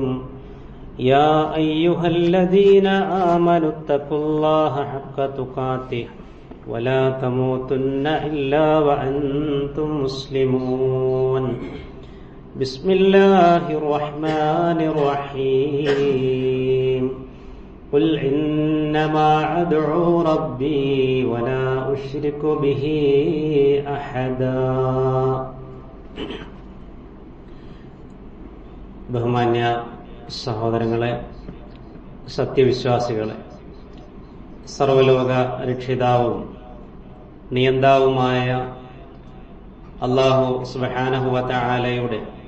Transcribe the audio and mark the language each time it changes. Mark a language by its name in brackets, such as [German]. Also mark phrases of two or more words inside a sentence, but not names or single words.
[Arabic] يا أيها الذين آمنوا اتقوا الله حق تقاته ولا تموتن إلا وأنتم مسلمون. بسم الله الرحمن الرحيم. قل إنما أدعو ربي ولا أشرك به أحدا. [Malayalam] ബഹുമാന്യ സഹോദരങ്ങളെ, സത്യവിശ്വാസികളെ, സർവലോക രക്ഷിതാവും നിയന്താവുമായ [Arabic] الله سبحانه وتعالى